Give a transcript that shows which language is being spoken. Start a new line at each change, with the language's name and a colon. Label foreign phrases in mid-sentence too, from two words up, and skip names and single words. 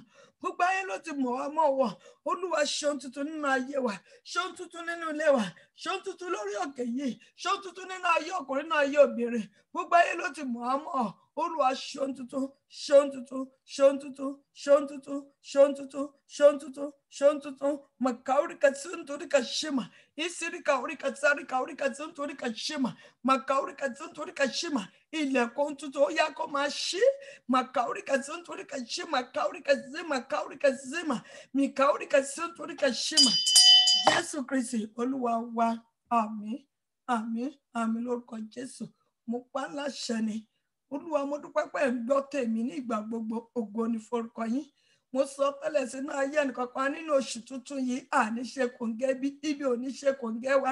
Yoruba: Gbogbo ayé ló ti mọ̀ wá mọ́ wọ̀. Olúwa ṣe ohun tuntun nínú ayé wa. Ṣe ohun tuntun nínú ilé wa. Ṣe ohun tuntun lórí òkè yìí. Ṣe ohun tuntun nínú ayé ọkùnrin, nínú ayé obìnrin. Gbogbo ayé ló ti mọ̀ wá mọ́. Olúwa ṣe ohun tuntun. Ṣe ohun tuntun. Ṣe ohun tuntun. Ṣe ohun tuntun. Ṣe ohun tuntun. Ṣe ohun tuntun. Ṣe ohun tuntun. Makaurika sunturika shema. Isirika urika sarika urika sunturika shema. Makaurika sunturika shema. Ilẹ̀kùn tuntun ó yá kó máa ṣí. Makaurika sunturika shema. Kaurika zima. Kaurika zima. Mikaurika sunturika shema. Jésù Kristi Olúwa wa. Àmín. Àmín. Àmín lórúkọ Jésù. Mo pa láṣẹ ni. Olúwa mo dúpẹ́ pé ẹ ń gbọ́ tèmi ní ìgbà gbogbo. Ògo ni forúkọ yín. Mo sọ tẹ́lẹ̀ sínú ayé ẹnìkankan nínú oṣù tuntun yìí àníṣe kòǹgẹ́ bí ibi oníṣe kòǹgẹ́ wa.